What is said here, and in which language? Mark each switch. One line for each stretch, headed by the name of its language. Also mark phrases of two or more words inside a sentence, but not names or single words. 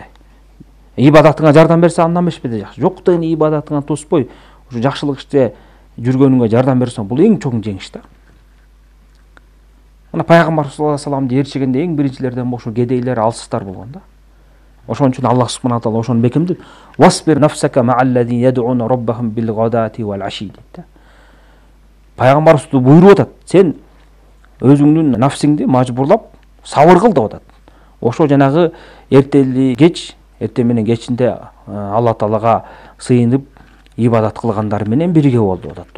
Kyrgyz: Ибадатыңа жардам берсе андан бешпеде жакшы. Жок деген ибадатыңан тоспой, ошо жакшылык иште жүргөнүңө жардам берсең, бул эң чоң жеңиш да. Мына пайгамбар
Arabic: صلى الله عليه
Kyrgyz: вассаламды ээрчигенде эң биринчилерден ошо кедейлер, алсыздар болгон да. Ошон үчүн Аллах субхана тағала ошону бекемдеп,
Arabic: "واصبر نفسك مع الذين يدعون ربهم بالغداة والعشي" дейт.
Kyrgyz: Пайгамбарыбыз буйруп атат, сен өзүңдүн нафсиңди мажбурлап сабыр кыл деп атат. Ошо жанагы эртели кеч, эртең менен кечинде Алла Таалага сыйынып ибадат кылгандар менен бирге бол деп атат.